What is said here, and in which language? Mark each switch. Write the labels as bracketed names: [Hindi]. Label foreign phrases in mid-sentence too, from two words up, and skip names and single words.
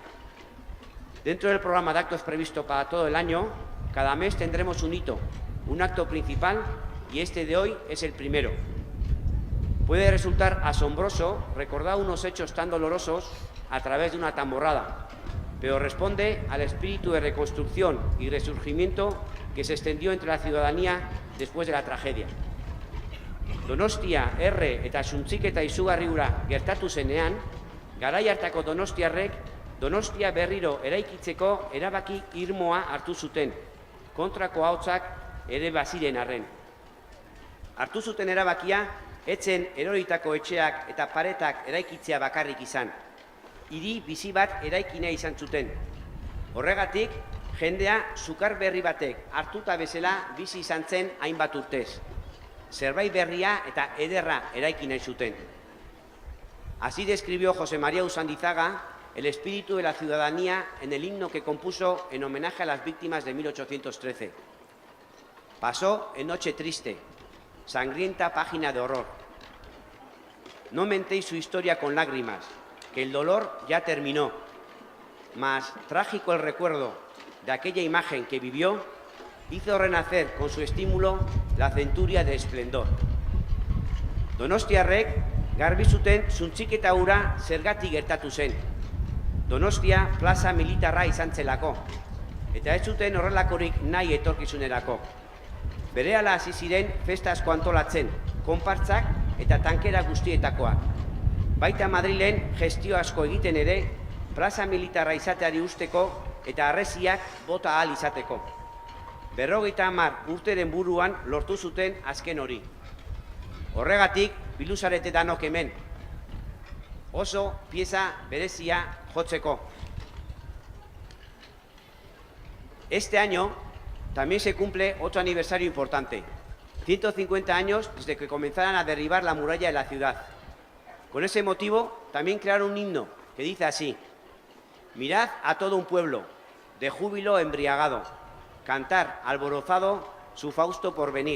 [Spanish] Dentro del programa de actos previsto para todo el año, cada mes tendremos un hito, un acto principal, y este de hoy es el primero. Puede resultar asombroso recordar unos hechos tan dolorosos a través de una tamborrada, pero responde al espíritu de reconstrucción y resurgimiento que se extendió entre la ciudadanía después de la tragedia. [Basque] Donostia erre eta suntziketa izugarri hura gertatu zenean, garai hartako donostiarrek Donostia berriro eraikitzeko erabaki irmoa hartu zuten, kontrako ahotsak ere baziren arren. Hartu zuten erabakia, etzen eroritako etxeak eta paretak eraikitzea bakarrik izan. Hiri bizi bat eraikina izan zuten. Horregatik, jendea sukar berri batek hartuta bezala bizi izan zen hainbat urtez. Zerbait berria eta ederra eraiki nahi zuten. [Spanish] Así describió José María Usandizaga el espíritu de la ciudadanía en el himno que compuso en homenaje a las víctimas de 1813. Pasó en noche triste, sangrienta página de horror. No mentéis su historia con lágrimas, que el dolor ya terminó, mas trágico el recuerdo de aquella imagen que vivió hizo renacer con su estímulo la centuria de esplendor. [Basque] Donostiarrek garbi zuten suntziketa hura zergatik gertatu zen. Donostia plaza militarra izan zelako, eta ez zuten horrelakorik nahi etorkizunerako. Berehala hasi ziren festa asko antolatzen, konpartzak eta tankera guztietakoak. Baita Madrilen gestio asko egiten ere, plaza militarra izateari usteko eta harresiak bota ahal izateko. 50 urteren buruan lortu zuten azken hori. Horregatik, biluzarete danok hemen. Oso pieza berezia jotzeko. [Spanish] Este año también se cumple otro aniversario importante. 150 años desde que comenzaran a derribar la muralla de la ciudad. Con ese motivo también crearon un himno que dice así: mirad a todo un pueblo, de júbilo embriagado, cantar alborozado su fausto porvenir.